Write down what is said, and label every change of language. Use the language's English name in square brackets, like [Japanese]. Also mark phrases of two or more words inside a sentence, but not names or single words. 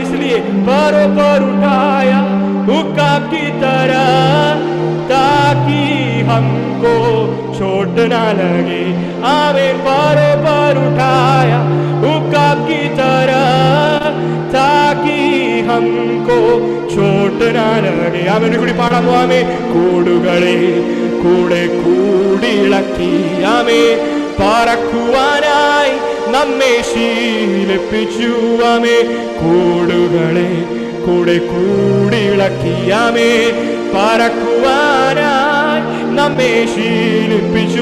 [Hindi] इसलिए परों पर उठाया उकाब की तरह ताकि हमको चोट ना लगे. आमीन. परों पर उठाया उकाब की तरह ताकि हमको चोट ना लगे. आमीन. [Malayalam] കൂടി പാടാമോ? ആമേൻ. കൂടുകളെ കൂടെ കൂടിളക്കി ആമേൻ പറക്കുവാനായി നമ്മെ ശീലിപ്പിച്ചു. ആമേൻ. കൂടുകളെ കൂടെ കൂടിളക്കി ആമേൻ പറക്കുവാനായി നമ്മെ ശീലിപ്പിച്ചു.